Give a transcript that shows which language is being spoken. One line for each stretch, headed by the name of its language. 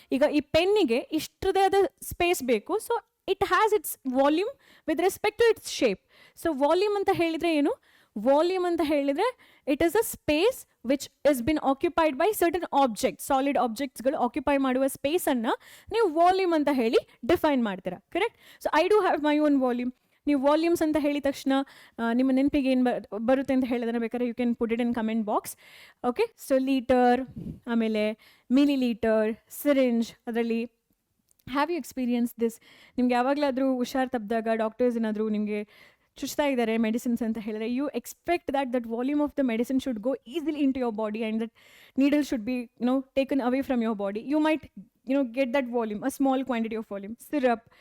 Kannada: ಈಗ ಈ ಪೆನ್ನಿಗೆ ಇಷ್ಟದೇ ಆದ ಸ್ಪೇಸ್ ಬೇಕು.
English: So it has its volume with respect to its shape. So volume
Kannada: anta helidre enu?
English: Volume anta helidre it is a space which has been occupied by certain objects.
Kannada: Solid objects galu occupy maduva space anna ನೀವು volume anta heli define ಮಾಡ್ತೀರಾ, correct?
English: So I do have my own volume.
Kannada: ನೀವು volumes ಅಂತ ಹೇಳಿದ ತಕ್ಷಣ ನಿಮ್ಮ ನೆನಪಿಗೆ ಏನು ಬರುತ್ತೆ ಅಂತ ಹೇಳಿದ್ರೆ ಬೇಕಾದ್ರೆ
English: You can put it in comment box. Okay, so litre, ಆಮೇಲೆ millilitre, syringe. ಅದರಲ್ಲಿ have you experience this?
Kannada: ನಿಮ್ಗೆ ಯಾವಾಗಲಾದರೂ ಹುಷಾರು ತಪ್ಪಿದಾಗ ಡಾಕ್ಟರ್ಸ್ ಏನಾದರೂ ನಿಮಗೆ ಚುಚ್ತಾ ಇದ್ದಾರೆ ಮೆಡಿಸಿನ್ಸ್ ಅಂತ ಹೇಳಿದ್ರೆ,
English: You expect that volume of the medicine should go easily into your body and that needle should be taken away from your body. You might get that volume, a small quantity of volume. Syrup.